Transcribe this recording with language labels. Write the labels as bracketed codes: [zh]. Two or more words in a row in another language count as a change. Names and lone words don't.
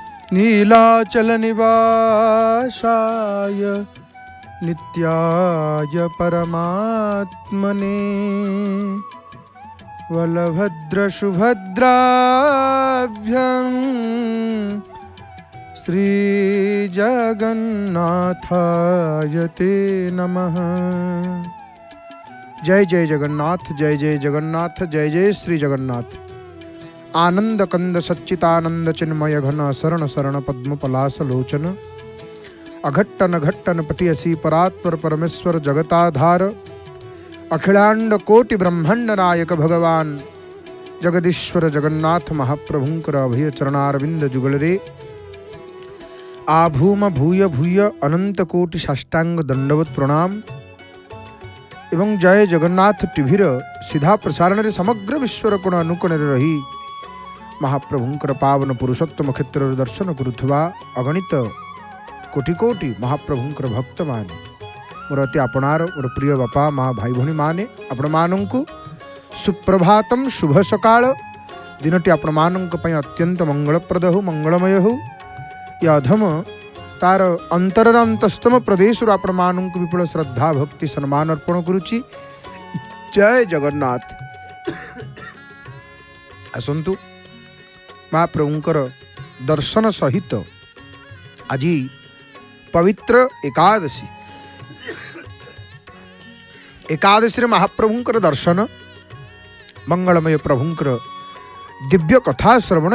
[sa] नीलाचलनिवासाय नित्याय परमात्मने बलभद्रसुभद्राभ्यां श्रीजगन्नाथाय ते नमः। [or] ଜୟ ଜୟ ଜଗନ୍ନାଥ, ଜୟ ଜୟ ଜଗନ୍ନାଥ, ଜୟ ଜୟ ଶ୍ରୀ ଜଗନ୍ନାଥ। ଆନନ୍ଦ କନ୍ଦ ସଚ୍ଚିଦାନନ୍ଦ ଚିନ୍ମୟ ଘନ ଶରଣ ଶରଣ ପଦ୍ମ ପଲାଶ ଲୋଚନ ଅଘଟ୍ଟନ ଘଟ୍ଟନ ପଟୀୟସୀ ପରାତ୍ପର ପରମେଶ୍ୱର ଜଗତାଧାର ଅଖିଳାଣ୍ଡ କୋଟି ବ୍ରହ୍ମାଣ୍ଡ ନାୟକ ଭଗବାନ ଜଗଦୀଶ୍ୱର ଜଗନ୍ନାଥ ମହାପ୍ରଭୁଙ୍କର ଅଭୟ ଚରଣାରବିନ୍ଦ ଯୁଗଳରେ ଆଭୂମ ଭୂୟ ଭୂୟ ଅନନ୍ତ କୋଟି ସାଷ୍ଟାଙ୍ଗ ଦଣ୍ଡବତ ପ୍ରଣାମ। ଏବଂ ଜୟ ଜଗନ୍ନାଥ ଟିଭିର ସିଧା ପ୍ରସାରଣ ରେ ସମଗ୍ର ବିଶ୍ୱର କୋଣ ଅନୁକୋଣ ରହି ମହାପ୍ରଭୁଙ୍କର ପାବନ ପୁରୁଷୋତ୍ତମ କ୍ଷେତ୍ର ଦର୍ଶନ କରୁଥିବା ଅଗଣିତ କୋଟି କୋଟି ମହାପ୍ରଭୁଙ୍କର ଭକ୍ତ ମାନେ ମୋର ଅତି ଆପଣାର ମୋର ପ୍ରିୟ ବାପା ମାଁ ଭାଇ ଭଉଣୀ ମାନେ ଆପଣ ମାନଙ୍କୁ ସୁପ୍ରଭାତମ ଶୁଭ ସକାଳ ଦିନଟି ଆପଣ ମାନଙ୍କ ପାଇଁ ଅତ୍ୟନ୍ତ ମଙ୍ଗଳପ୍ରଦ ହେଉ ମଙ୍ଗଳମୟ ହେଉ। ଏ ଅଧମ ତାର ଅନ୍ତରର ଅନ୍ତସ୍ତମ ପ୍ରଦେଶ ଆପଣ ମାନଙ୍କୁ ବିପୁଳ ଶ୍ରଦ୍ଧା ଭକ୍ତି ସମ୍ମାନ ଅର୍ପଣ କରୁଛି। ଜୟ ଜଗନ୍ନାଥ। ଆସନ୍ତୁ ମହାପ୍ରଭୁଙ୍କର ଦର୍ଶନ ସହିତ ଆଜି ପବିତ୍ର ଏକାଦଶୀ ଏକାଦଶୀ ମହାପ୍ରଭୁଙ୍କର ଦର୍ଶନ ମଙ୍ଗଳମୟ ପ୍ରଭୁଙ୍କର ଦିବ୍ୟ କଥା ଶ୍ରବଣ